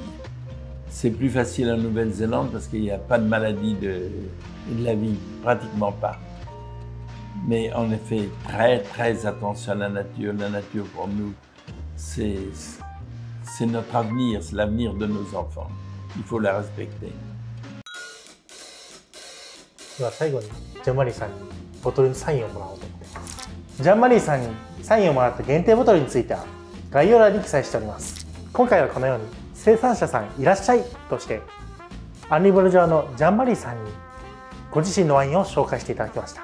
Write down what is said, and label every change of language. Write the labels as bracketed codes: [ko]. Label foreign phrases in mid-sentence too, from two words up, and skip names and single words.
[fr] C'est plus facile en Nouvelle-Zélande parce qu'il n'y a pas de maladie de la vie, pratiquement pas. Mais on fait très attention à la nature. La nature pour nous, c'est notre avenir, c'est l'avenir de nos enfants. Il faut la respecter. [ja] では最後にジャンマリーさんにボトルにサインをもらおうと思ってます。ジャンマリーさんにサインをもらった限定ボトルについては概要欄に記載しております。今回はこのように生産者さんいらっしゃいとしてアンリブルジョアのジャンマリーさんにご自身のワインを紹介していただきました。